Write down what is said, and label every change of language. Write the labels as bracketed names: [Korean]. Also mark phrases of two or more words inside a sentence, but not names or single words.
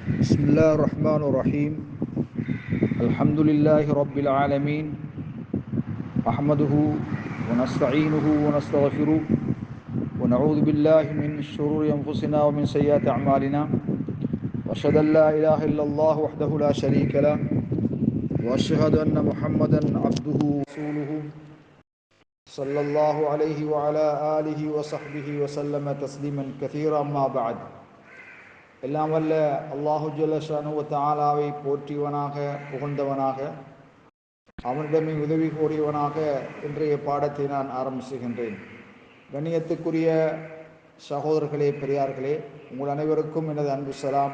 [Arabic] بسم الله الرحمن الرحيم الحمد لله رب العالمين أحمده ونستعينه ونستغفره ونعوذ بالله من شرور أنفسنا ومن سيئات أعمالنا وأشهد أن لا إله إلا الله وحده لا شريك له وأشهد أن محمدا عبده ورسوله صلى الله عليه وعلى آله وصحبه وسلم تسليما كثيرا أما بعد. [Tamil] எல்லாம் வல்ல [Arabic] الله جل شأنه و تعالى [Tamil] போற்றியவனாக புகழ்ந்தவனாக அவனிடமே உதவி கோரியவனாக இன்றைய பாடத்தை நான் ஆரம்பிச்சுகின்றேன். கண்ணியத்துக்குரிய சகோதரர்களே, பெரியார்களே, உங்கள் அனைவருக்கும் எனது அன்பு சலாம்.